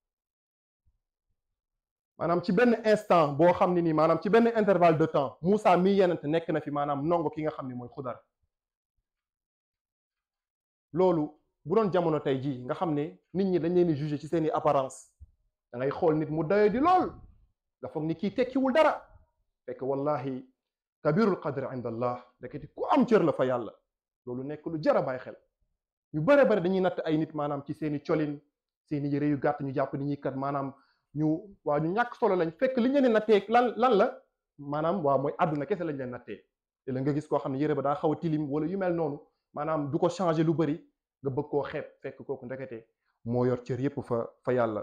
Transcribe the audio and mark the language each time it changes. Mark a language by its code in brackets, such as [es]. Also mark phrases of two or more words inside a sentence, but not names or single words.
[wo] maanaam ci benn instant boo xam ne nii maanaam ci benn [fr] intervalle de temps [wo] Moussa mi yenente nekk na fi maanaam nongo ki nga xam ne mooy Xudar. loolu bu doon jamono tey jii nga xam ne nit ñi dañ leen di juger ci seeni apparence, da ngay xool nit mu doyo di lool nga foog ni kii tekkiwul dara fekk [ar] والله كبير القدر عند الله [wo] deketi ku am cër la fa yàlla. loolu nekk lu jar a bàyyi xel. ñu bare dañuy natt ay nit maanaam ci seeni colin, seeni yëre yu gàtt, ñu jàpp ni ñi kat maanaam ñu ñàkk solo lañ. fekk li ñu leen nattee lan la maanaam mooy àdduna kese lañ leen nattee. te la nga gis koo xam ne yëre ba daa xaw a tilim wala yu mel noonu maanaam du ko changer lu bëri nga bëgg koo xeeb fekk kooku ndekete moo yor cër yépp fa yàlla.